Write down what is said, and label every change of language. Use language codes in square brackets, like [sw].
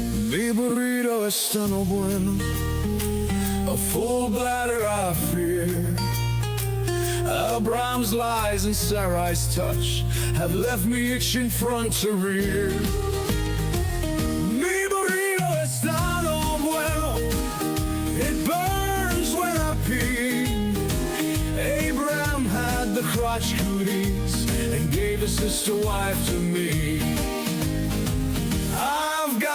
[es] Mi burrito está no bueno. [en] A full bladder I fear. Abraham's lies and Sarai's touch have left me itching front to rear. [es] Mi burrito está no bueno. [en] It burns when I pee. Abraham had the crotch cooties and gave his sister wife to me. I've